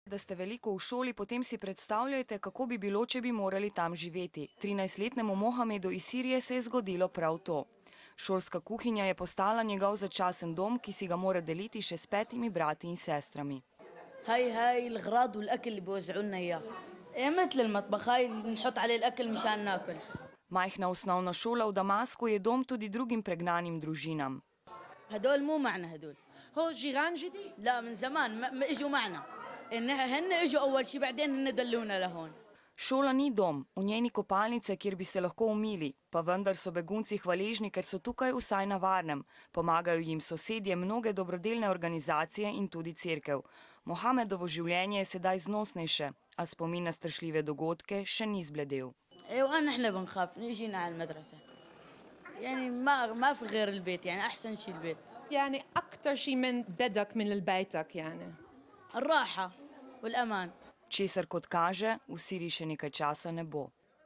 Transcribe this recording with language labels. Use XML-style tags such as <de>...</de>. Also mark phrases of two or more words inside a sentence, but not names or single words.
<sl>Da ste veliko v šoli, potem si predstavljajte, kako bi bilo, če bi morali tam živeti. 13-letnemu Mohamedu iz Sirije se je zgodilo prav to. Šolska kuhinja je postala njegov začasen dom, ki si ga mora deliti še s 5 brati in sestrami.</sl> <ar>هاي الأغراض والأكل اللي بيوزعوا لنا إياه. مثل المطبخ هاي نحط عليه الأكل مشان ناكل.</ar> <sl>Majhna osnovna šola v Damasku je dom tudi drugim pregnanim družinam.</sl> <ar>هدول مو معنا هدول. هو جيران جديد؟ لا من زمان ما اجوا معنا. هن اجوا أول شيء بعدين هن دلونا لهون.</ar> <sl>Šola ni dom, v njej ni kopalnice, kjer bi se lahko umili, pa vendar so begunci hvaležni, ker so tukaj vsaj na varnem. Pomagajo jim sosedje, mnoge dobrodelne organizacije in tudi cerkev. Mohamedovo življenje je sedaj znosnejše, a spomin na strašljive dogodke še ni zbledel.</sl> <ar>وأنا احنا بنخاف نجينا على المدرسة. يعني ما في غير البيت يعني أحسن شيء البيت. يعني أكتر شيء من بدك من البيتك يعني. الراحة والأمان.</ar> <sl>Česar kot kaže, v Siriji še nekaj časa ne bo.</sl>